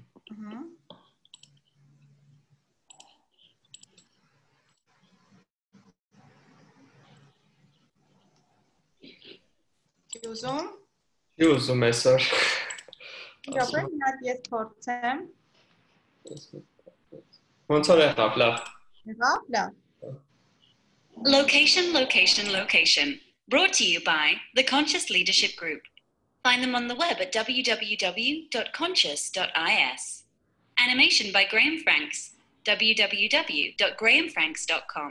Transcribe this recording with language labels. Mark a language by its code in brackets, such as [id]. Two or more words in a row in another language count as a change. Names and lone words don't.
[hy] Չի ուզում։ Չի ուզում այսօր։ Ուրեմն մի հատ ես փորձեմ։ Ոնց որ եղավ, լավ։ Եղավ, լավ։ [en] Location. Brought to you by the Conscious Leadership Group. Find them on the web at www.conscious.is. Animation by Graham Franks, www.grahamfranks.com.